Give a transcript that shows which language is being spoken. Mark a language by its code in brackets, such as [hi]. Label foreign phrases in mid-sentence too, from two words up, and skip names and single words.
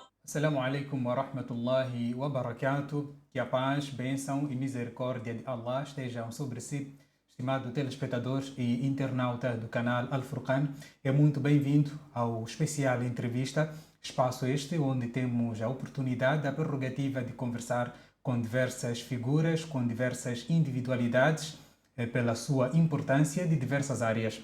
[ar] السلام عليكم ورحمة الله وبركاته. [pt] Que a paz, bênção e misericórdia de Allah estejam sobre si, estimado telespectador e internauta do canal Al Furqan. É muito bem-vindo ao especial entrevista, espaço este onde temos a oportunidade, a prerrogativa de conversar com diversas figuras, com diversas individualidades, pela sua importância de diversas áreas.